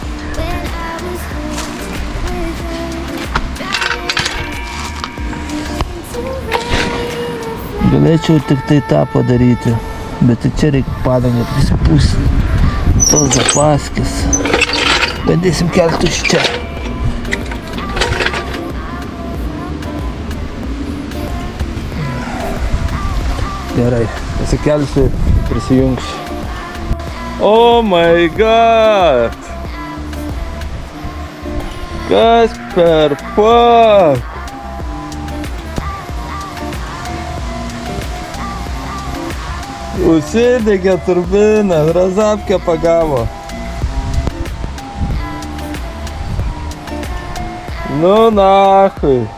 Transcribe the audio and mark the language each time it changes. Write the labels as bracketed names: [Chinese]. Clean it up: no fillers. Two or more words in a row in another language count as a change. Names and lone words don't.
[Lithuanian] Galėčiau tik tai tą padaryti, bet čia reikia padangą prisipūsti. Tos zapaskės. Bandysim kelti iš čia. Gerai, pasikelsiu, prisijungsiu. [English] Oh my god! [Lithuanian] Kas per fuck? Užsidegė turbina, razapkę pagavo. [Russian] Ну нахуй.